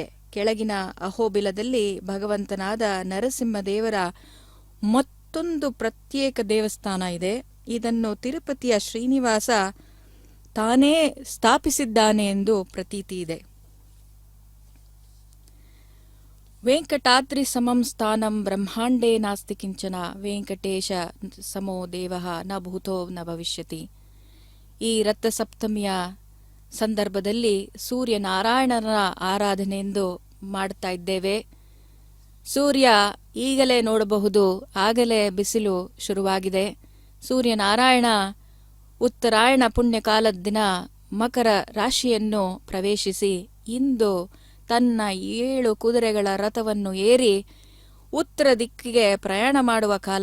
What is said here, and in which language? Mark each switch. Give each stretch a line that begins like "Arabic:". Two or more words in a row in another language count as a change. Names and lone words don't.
Kannada: ಕೆಳಗಿನ ಅಹೋಬಿಲದಲ್ಲಿ ಭಗವಂತನಾದ ನರಸಿಂಹದೇವರ ಮತ್ತೊಂದು ಪ್ರತ್ಯೇಕ ದೇವಸ್ಥಾನ ಇದೆ. ಇದನ್ನು ತಿರುಪತಿಯ ಶ್ರೀನಿವಾಸ ತಾನೇ ಸ್ಥಾಪಿಸಿದ್ದಾನೆ ಎಂದು ಪ್ರತೀತಿ ಇದೆ.
Sanskrit: ವೆಂಕಟಾದ್ರಿ ಸಮಂ ಸ್ಥಾನಂ ಬ್ರಹ್ಮಾಂಡೇ ನಾಸ್ತಿ ಕಿಂಚನ ವೆಂಕಟೇಶ ಸಮೋ ದೇವಃ ನ ಭೂತೋ ನ ಭವಿಷ್ಯತಿ.
Kannada: ಈ ರಥಸಪ್ತಮಿಯ ಸಂದರ್ಭದಲ್ಲಿ ಸೂರ್ಯನಾರಾಯಣನ ಆರಾಧನೆಯೆಂದು ಮಾಡ್ತಾ ಇದ್ದೇವೆ. ಸೂರ್ಯ ಈಗಲೇ ನೋಡಬಹುದು, ಆಗಲೇ ಬಿಸಿಲು ಶುರುವಾಗಿದೆ. ಸೂರ್ಯನಾರಾಯಣ ಉತ್ತರಾಯಣ ಪುಣ್ಯಕಾಲದ ದಿನ ಮಕರ ರಾಶಿಯನ್ನು ಪ್ರವೇಶಿಸಿ ಇಂದು ತನ್ನ 7 ಕುದುರೆಗಳ ರಥವನ್ನು ಏರಿ ಉತ್ತರ ದಿಕ್ಕಿಗೆ ಪ್ರಯಾಣ ಮಾಡುವ ಕಾಲ.